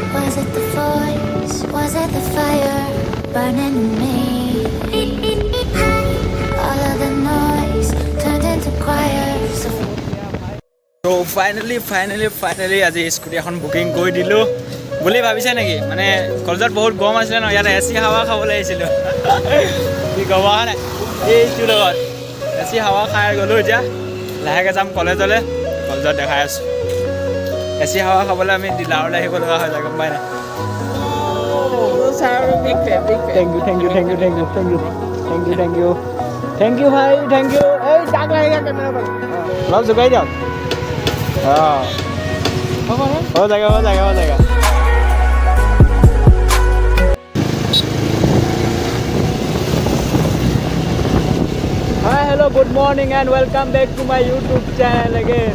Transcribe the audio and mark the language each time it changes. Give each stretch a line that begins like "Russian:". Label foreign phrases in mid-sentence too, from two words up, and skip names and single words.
English: Was it the voice? Was it the fire burning in me? All of the noise turned into choirs of
Assamese: তো ফাইনেলি আজি স্কুটি এখন বুকিং কৰি দিলোঁ বুলি ভাবিছে নেকি? মানে কলেজত বহুত গৰম আছিলে ন, ইয়াত এ চি হাৱা খাবলৈ আহিছিলোঁ। কি ক'ব নাই এইটোৰ লগত এ চি হাৱা খাই গ'লোঁ। এতিয়া লাহেকৈ যাম কলেজত দেখাই আছোঁ। এ চি হাৱা খাবলৈ আমি ডিলাৰলৈ আহিব লগা হৈ যায়, গম পাই নাই?
English: thank you ভাই, thank you.
Assamese: এই ডাক লাগেগা কেমেৰা पर অলপ জোকাই দিয়ক।
Hindi: हो जाएगा।
English: hi hello good morning and welcome back to my YouTube channel again.